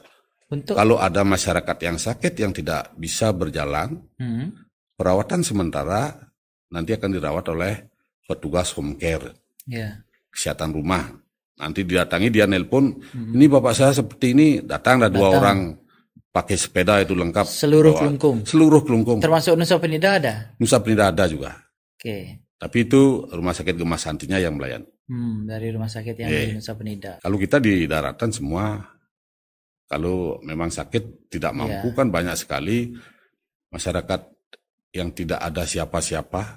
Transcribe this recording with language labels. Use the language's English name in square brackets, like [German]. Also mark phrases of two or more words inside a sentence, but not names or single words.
[Indonesian] Kalau ada masyarakat yang sakit yang tidak bisa berjalan, perawatan sementara nanti akan dirawat oleh petugas [English] home care. [Indonesian] Ya. kesehatan rumah. Nanti didatangi, dia nelpon, ini bapak saya seperti ini, datang 2 orang pakai sepeda itu lengkap. Seluruh Kelungkung. Seluruh Kelungkung. Termasuk Nusa Penida ada? Nusa Penida ada juga. Oke. Tapi itu Rumah Sakit Gemas Santinya yang melayani. Dari rumah sakit yang di Nusa Penida. Kalau kita di daratan semua, kalau memang sakit tidak mampu kan banyak sekali masyarakat yang tidak ada siapa-siapa.